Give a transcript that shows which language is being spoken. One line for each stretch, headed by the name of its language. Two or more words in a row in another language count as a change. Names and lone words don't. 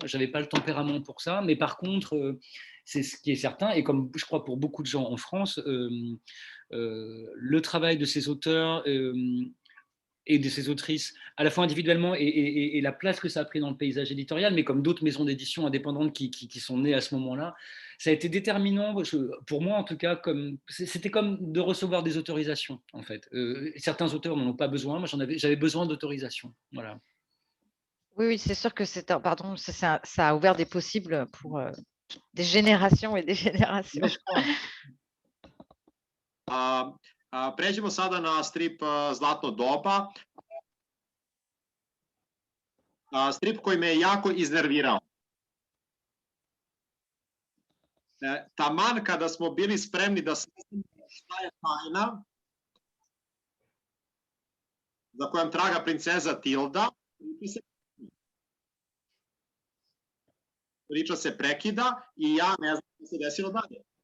French: J'avais pas le tempérament pour ça, mais par contre, c'est ce qui est certain, et comme je crois pour beaucoup de gens en France, le travail de ces auteurs et de ces autrices, à la fois individuellement et la place que ça a pris dans le paysage éditorial, mais comme d'autres maisons d'édition indépendantes qui sont nées à ce moment-là, ça a été déterminant, pour moi en tout cas, c'était comme de recevoir des autorisations, en fait. Certains auteurs n'en ont pas besoin, moi j'avais besoin d'autorisation. Voilà. Oui, c'est sûr que ça a ouvert des possibles pour des générations et des générations. Mais je crois.
Serbian: Pređemo sada na strip Zlatno doba. Strip koji me je jako iznervirao. Taman kada smo bili spremni da saznamo šta je tajna za kojom traga princeza Tilda, priča se prekida i ja ne znam šta se desilo dalje.